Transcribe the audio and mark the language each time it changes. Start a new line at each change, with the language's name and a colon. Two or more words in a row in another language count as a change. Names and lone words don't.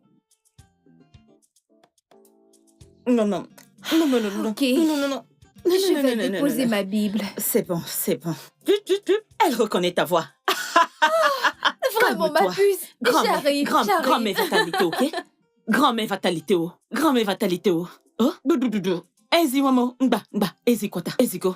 French: Non. Ok. Je vais déposer ma Bible. C'est bon. Elle reconnaît ta voix. Vraiment, ma puce. J'arrive. Grand-mère fatalité, ok? Grand-mère fatalité, oh? Oh?
Igbo: Ezi wamo, mba, ezi kwata, ezi go.